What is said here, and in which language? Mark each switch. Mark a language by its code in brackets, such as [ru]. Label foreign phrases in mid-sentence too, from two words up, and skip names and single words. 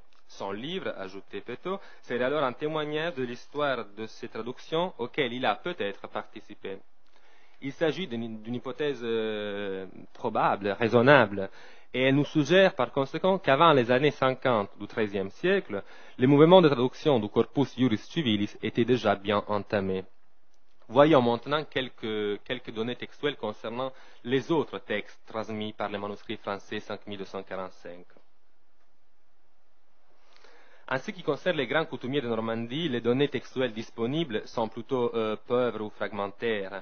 [fr] Son livre, ajoutait Petot, serait alors un témoignage de l'histoire de ces traductions auxquelles il a peut-être participé. Il s'agit d'une hypothèse probable, raisonnable, et elle nous suggère par conséquent qu'avant les années 50 du XIIIe siècle, le mouvement de traduction du [la] corpus juris civilis [fr] était déjà bien entamé. Voyons maintenant quelques données textuelles concernant les autres textes transmis par les manuscrits français 5245. En ce qui concerne les grands coutumiers de Normandie, les données textuelles disponibles sont plutôt pauvres ou fragmentaires.